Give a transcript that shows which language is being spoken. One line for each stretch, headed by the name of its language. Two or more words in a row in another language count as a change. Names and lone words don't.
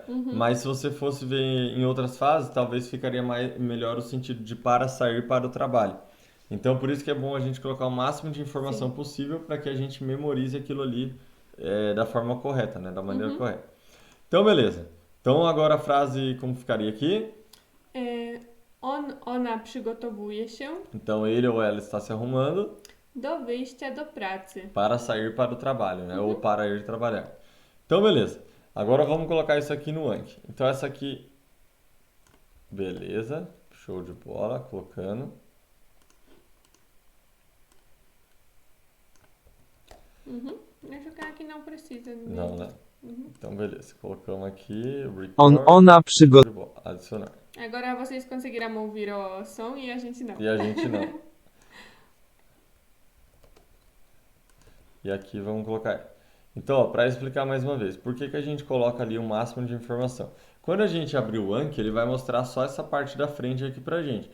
Portuguese: Mas se você fosse ver em outras frases, talvez ficaria melhor o sentido de para sair para o trabalho. Então, por isso que é bom a gente colocar o máximo de informação possível para que a gente memorize aquilo ali da forma correta, né? Da maneira correta. Então, beleza. Então, agora a frase, como ficaria aqui?
Polish: Ona przygotowuje się
Portuguese: Então, ele ou ela está se arrumando
Polish: do wyjścia do pracy.
Portuguese: para sair para o trabalho, né? Ou para ir trabalhar. Então, beleza. Agora vamos colocar isso aqui no Anki. Então, essa aqui... Beleza. Show de bola. Colocando. Acho que aqui não precisa. Não, né? Então, beleza. Colocamos aqui.
Polish: Ona przygotowuje.
Portuguese: Adicionar. Agora vocês conseguiram ouvir o som e a gente não. E a gente não. E aqui vamos colocar. Então, para explicar mais uma vez, por que a gente coloca ali o máximo de informação? Quando a gente abrir o Anki, ele vai mostrar só essa parte da frente aqui pra gente.